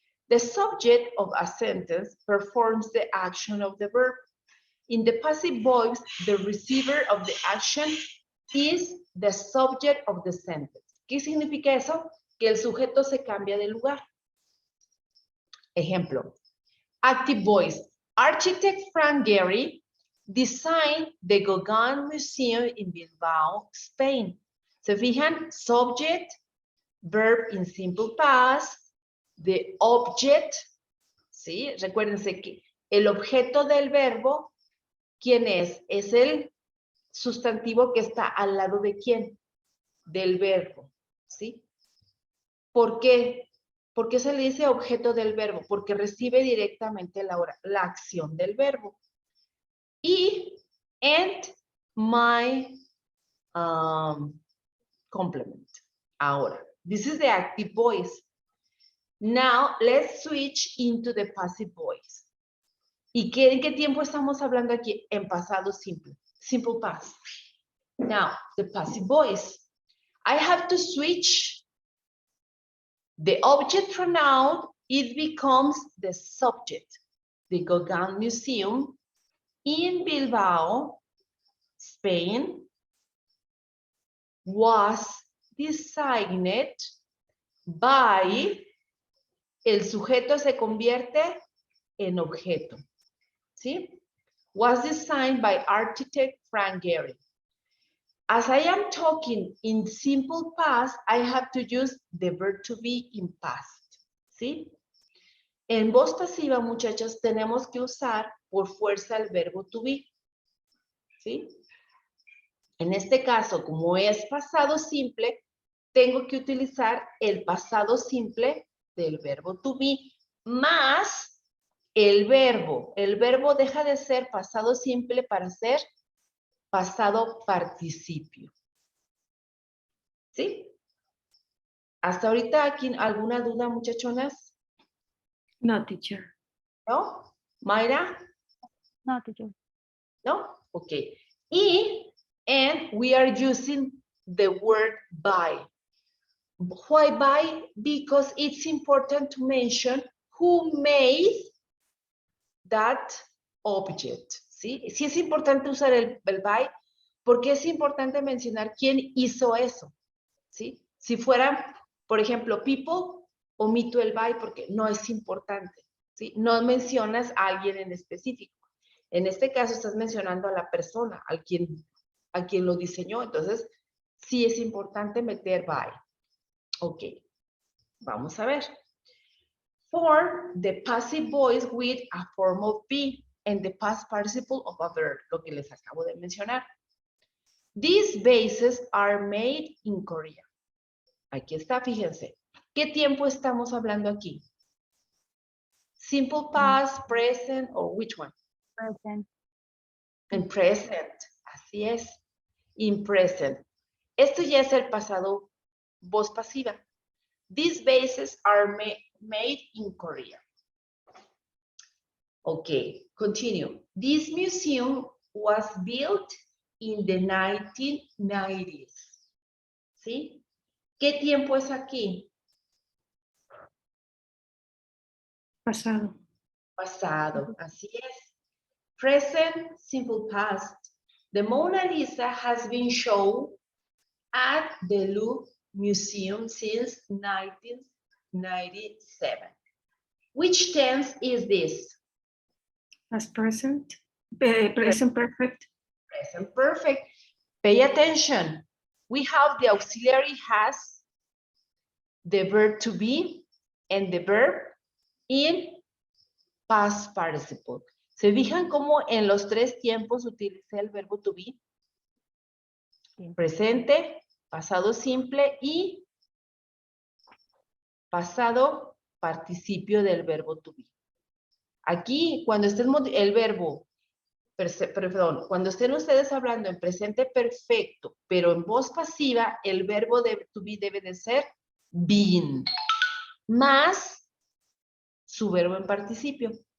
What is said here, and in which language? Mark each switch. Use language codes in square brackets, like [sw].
[en] The subject of a sentence performs the action of the verb. In the passive voice, the receiver of the action is the subject of the sentence. [es] ¿Qué significa eso? Que el sujeto se cambia de lugar. [en] Ejemplo. Active voice. Architect Frank Gehry designed the Gauguin Museum in Bilbao, Spain. [es] ¿Se fijan? [en] Subject, verb in simple past, the object, [es] ¿sí? Recuérdense que el objeto del verbo, ¿quién es? Es el sustantivo que está al lado de quién? Del verbo, ¿sí? ¿Por qué? ¿Por qué se le dice objeto del verbo? Porque recibe directamente la acción del verbo. [en] Y and my complement. [es] Ahora, [en] this is the active voice. Now, let's switch into the passive voice. [es] ¿Y en qué tiempo estamos hablando aquí? En pasado simple. [en] Simple past. Now, the passive voice. I have to switch the object pronoun. It becomes the subject. The Gauguin Museum in Bilbao, Spain, was designed by, [es] el sujeto se convierte en objeto, ¿sí? [en] Was designed by architect Frank Gehry. As I am talking in simple past, I have to use the verb to be in past, [es] ¿sí? En voz pasiva, muchachos, tenemos que usar por fuerza el verbo to be, ¿sí? En este caso, como es pasado simple, tengo que utilizar el pasado simple del verbo to be más el verbo. El verbo deja de ser pasado simple para ser pasado participio. ¿Sí? ¿Hasta ahorita aquí alguna duda, muchachonas? [en] No, teacher. [es] ¿No? ¿Mayra? [en] No, teacher. [es] ¿No? Ok. [en] And we are using the word by. Why by? Because it's important to mention who made that object. [es] ¿Sí? Sí es importante usar el by porque es importante mencionar quién hizo eso. ¿Sí? Si fuera, por ejemplo, people, omito el by porque no es importante. ¿Sí? No mencionas a alguien en específico. En este caso estás mencionando a la persona, a quien lo diseñó. Entonces, sí es importante meter by. Ok, vamos a ver. [en] For the passive voice with a form of be and the past participle of a verb, [es] lo que les acabo de mencionar. [en] These bases are made in Korea. [es] Aquí está, fíjense. ¿Qué tiempo estamos hablando aquí? [en] Simple past, present, or which one? Present. [es] En present, así es. [en] In present. [es] Esto ya es el pasado voz pasiva. [en] These bases are made in Korea. Okay, continue. This museum was built in the 1990s. [es] ¿Sí? ¿Qué tiempo es aquí? Pasado. Pasado, así es. [en] Present, simple past. The Mona Lisa has been shown at the Louvre Museum since 1997. Which tense is this? As present. Present perfect. Present perfect. Pay attention. We have the auxiliary has, the verb to be, and the verb in past participle. [es] ¿Se fijan cómo en los tres tiempos utilicé el verbo to be? Presente, pasado simple y pasado participio del verbo to be. Aquí, cuando estén el verbo, perdón, cuando estén ustedes hablando en presente perfecto, pero en voz pasiva, el verbo to be debe de ser been, más su verbo en participio.